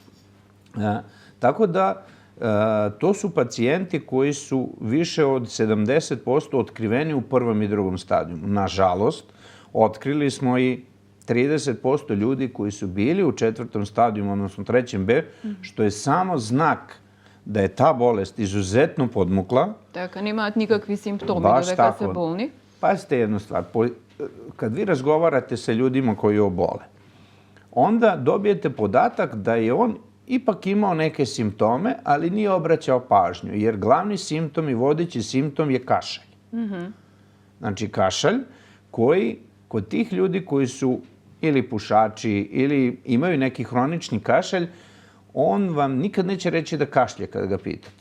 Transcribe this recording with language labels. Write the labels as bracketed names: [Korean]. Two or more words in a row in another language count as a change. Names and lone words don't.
[Serbian] Tako da, to su pacijenti koji su više od 70% otkriveni u prvom i drugom stadijumu. Nažalost, otkrili smo i 30% ljudi koji su bili u 4. stadijumu, odnosno 3. B, što je samo znak da je ta bolest izuzetno podmukla. [Macedonian] Така, немаат никакви симптоми додека се болни. [Serbian] Pazite jednu stvar. Kad vi razgovarate sa ljudima koji obole, onda dobijete podatak da je on ipak imao neke simptome, ali nije obraćao pažnju, jer glavni simptom i vodeći simptom je kašalj. Znači, kašalj koji kod tih ljudi koji su ili pušači ili imaju neki hronični kašalj, on vam nikad neće reći da kašlje kada ga pitate.